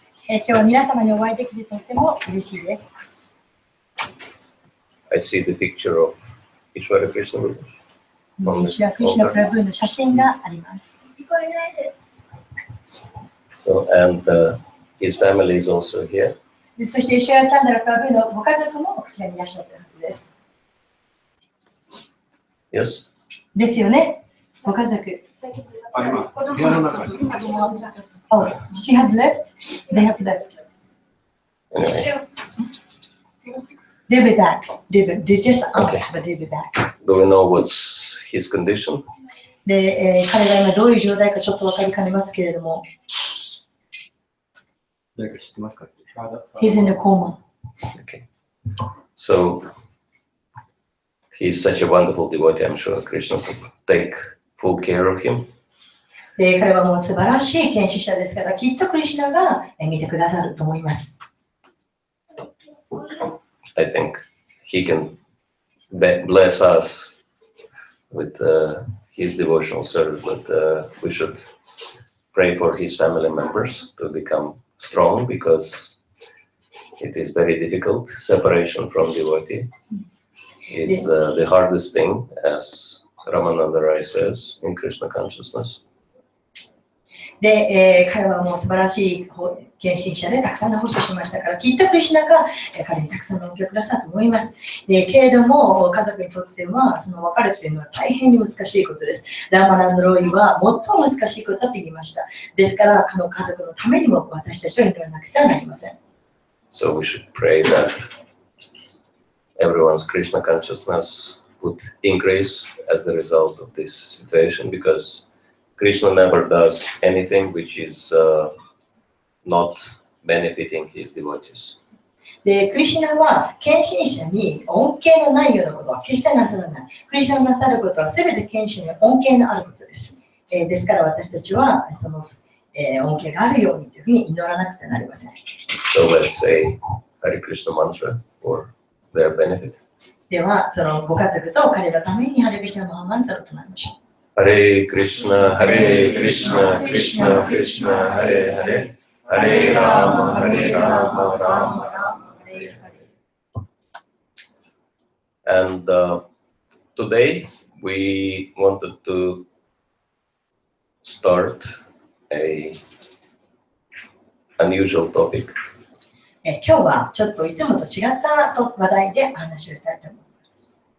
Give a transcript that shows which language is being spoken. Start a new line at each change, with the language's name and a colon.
Japanese: 今日は皆様にお会いできてとても嬉しいです。
English: I see the picture of Ishwara Krishna Prabhu.
Japanese: イシュワ・クリシュナ・プラブーの写真があります。
English: So, and his family is also here.
Japanese: そしてイシュワ・チャンダラ・プラブーのご家族もこちらにいらっしゃっているはずです。
English: Yes?
Japanese: ですよね。ご家族。
English: Oh, she have left? They have left. Anyway. They'll be back. They just out, Okay. but they'll be back. Do we know what's his condition?
Japanese: で、彼が今どういう状態かちょっと分かりかねますけれども。誰か知ってますか？
English: He's in a coma. Okay. So, he's such a wonderful devotee. I'm sure Krishna will take full care of him.
Japanese: で、彼はもう素晴らしい献身者ですから、きっとクリシュナが見てくださると思います。
English: I think he can bless us with his devotional service, but we should pray for his family members to become strong, because it is very difficult. Separation from devotee is the hardest thing, as Ramananda Rai says in Krishna consciousness.
Japanese: で、彼はもう素晴らしい献身者でたくさんの奉仕をしましたから、きっとクリシュナが彼にたくさんの恩恵をくださると思います。で、けれども、家族にとっては、その別れっていうのは大変に難しいことです。ラーマナンドロイは最も難しいことだと言いました。ですから、この家族のためにも私たちは祈らなくてはなりません。
English: So we should pray that everyone's Krishna consciousness would increase as the result of this situation, because Krishna never does anything which is not benefiting his devotees.
Japanese: で、クリシュナは献身者に恩恵のないようなことは決してなさらない。クリシュナがなさることはすべて献身に恩恵のあることです。ですから私たちはその、恩恵があるようにというふうに祈らなくてはなりません。
English: So let's say Hare Krishna mantra for their benefit.
Japanese: では、そのご家族と彼らのためにハレクリシュナマハマンタラを唱えましょう。
Sanskrit: Hare Krishna, Hare Krishna, Krishna Krishna, Hare Hare, Hare Rama, Hare Rama, Rama Rama, Hare Hare.
English: And today we wanted to start a unusual topic.
Japanese: 今日はちょっといつもと違った話題で話をしたいと思います。